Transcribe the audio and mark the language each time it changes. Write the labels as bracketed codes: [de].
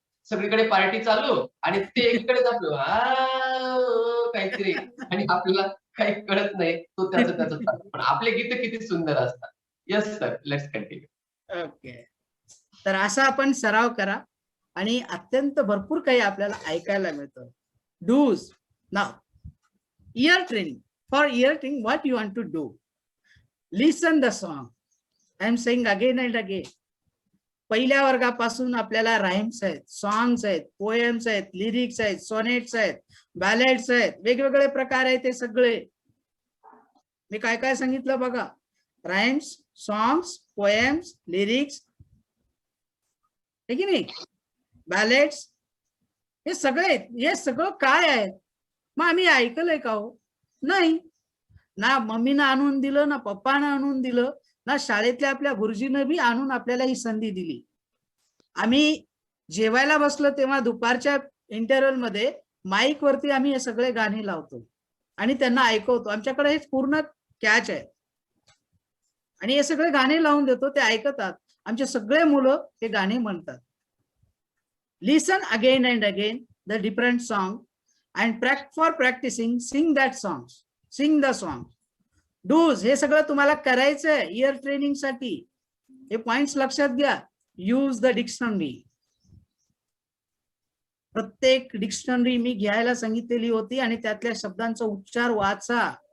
[mr] सगळीकडे पार्टी चालू आणि ते एकीकडे आपलं काहीतरी आणि आपल्याला काही कळत नाही, तो त्याचं चालू. पण आपले गीत किती सुंदर असतात. [en] Yes sir, let's continue. [mr] Okay, तर असा आपण सराव करा आणि अत्यंत भरपूर काही आपल्याला ऐकायला मिळतं. [en] Do's. [mr] Now [en] ear training. For ear training, what you want to do? Listen the song. I am saying again and again. [mr] पहिल्या वर्गापासून आपल्याला राइम्स आहेत, सॉंग्स आहेत, पोएम्स आहेत, लिरिक्स आहेत, सोनेट्स आहेत, बॅलेड्स आहेत, वेगवेगळे प्रकार आहेत. ते सगळे मी काय काय सांगितलं बघा. राइम्स, सॉंग्स, पोएम्स, लिरिक्स, हे की नाही, बॅलेड्स, हे सगळे. हे सगळं काय आहे? मग आम्ही ऐकलंय का हो? नाही ना. मम्मीनं आणून दिलं, ना पप्पानं आणून दिलं, ना शाळेतल्या आपल्या गुरुजीनं बी आणून आपल्याला ही संधी दिली. आम्ही जेवायला बसलो तेव्हा दुपारच्या इंटरव्हल मध्ये माईक वरती आम्ही हे सगळे गाणे लावतो आणि त्यांना ऐकवतो. आमच्याकडे हे पूर्ण कॅच आहे आणि हे सगळे गाणे लावून देतो, ते ऐकतात. आमचे सगळे मुलं हे गाणे म्हणतात. [en] Listen again and again the different song and for practicing, sing that songs, sing the songs. [mr] Do's हे सगळं तुम्हाला करायचंय इयर ट्रेनिंग साठी. हे पॉइंट्स लक्षात घ्या. [en] Use the dictionary. [mr] प्रत्येक डिक्शनरी मी घ्यायला सांगितलेली होती आणि त्यातल्या शब्दांचा उच्चार वाचा.